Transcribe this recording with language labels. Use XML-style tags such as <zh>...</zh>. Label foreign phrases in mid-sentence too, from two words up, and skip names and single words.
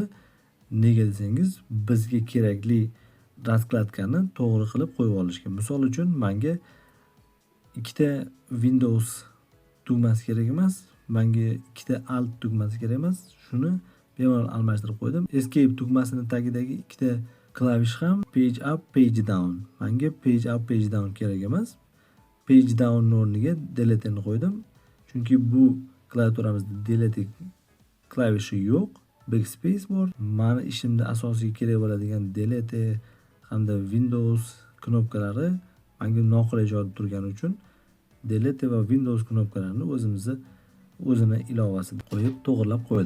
<uz>Nega desangiz, bizga kerakli raskladkani to'g'ri qilib qo'yib olishga. Misol uchun, menga ikkita Windows tugmasi kerak emas, menga ikkita Alt tugmasi kerak emas. Shuni bemalol almashtirib qo'ydim. Escape tugmasining tagidagi ikkita klavish ham</uz> <en>page up, page down.</en> <uz>Menga</uz> <en>page up, page down</en> <uz>kerak emas.</uz> <en>Page down</en> <uz>o'rniga delete ni qo'ydim. Chunki bu klaviaturamizda delete klavishi yo'q. Backspace bor. Meni ishimda asosiy kerak bo'ladigan delete hamda Windows knopkalari menga noqulay joyda turgani uchun Delete va Windows knopkalarini o'zini ilovasiga qo'yib to'g'irlab qo'ydim.</uz>